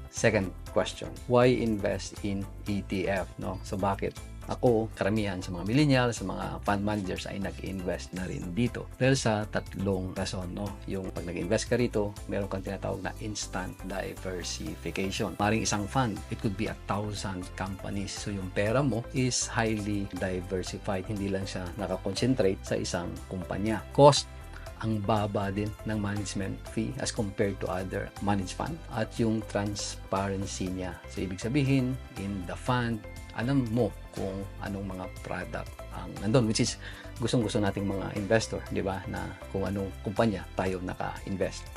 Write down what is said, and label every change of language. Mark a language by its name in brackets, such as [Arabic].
[English] Second question, why invest in ETF? [Filipino] So, bakit ako, karamihan sa mga millennials, sa mga fund managers ay nag-invest na rin dito. Dahil sa tatlong rason, Yung pag nag-invest ka rito, meron kang tinatawag na instant diversification. [English] Maring isang fund, it could be 1,000 companies. So yung pera mo is highly diversified. [Filipino] Hindi lang siya nakakonsentrate sa isang kumpanya. Cost, ang baba din ng management fee as compared to other managed fund. At yung transparency niya. So ibig sabihin, in the fund, alam mo kung anong mga product ang nandun, which is gustong-gusto nating mga investor, di ba, na kung anong kumpanya tayo naka-invest.